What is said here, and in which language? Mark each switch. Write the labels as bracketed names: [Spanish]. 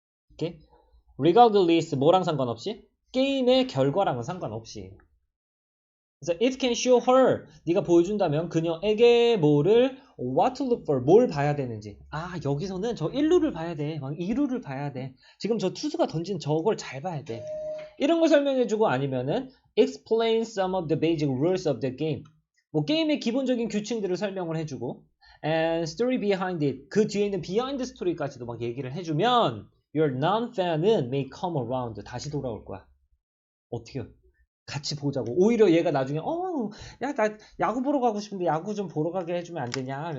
[Korean] 이렇게 regardless 뭐랑 상관없이 게임의 결과랑은 상관없이. 그래서 [English] it can show her [Korean] 네가 보여준다면 그녀에게 뭐를 [English] what to look for [Korean] 뭘 봐야 되는지. 여기서는 저 1루를 봐야 돼. 막 2루를 봐야 돼. 지금 저 투수가 던진 저걸 잘 봐야 돼. 이런 거 설명해주고 아니면은 [English] explain some of the basic rules of the game. [Korean] 뭐 게임의 기본적인 규칙들을 설명을 해주고 [English] and story behind it. [Korean] 그 뒤에 있는 behind story까지도 막 얘기를 해주면 your non-fan은 [English] may come around. [Korean] 다시 돌아올 거야. 어떻게 같이 보자고. 오히려 얘가 나중에 야 나 야구 보러 가고 싶은데 야구 좀 보러 가게 해주면 안 되냐.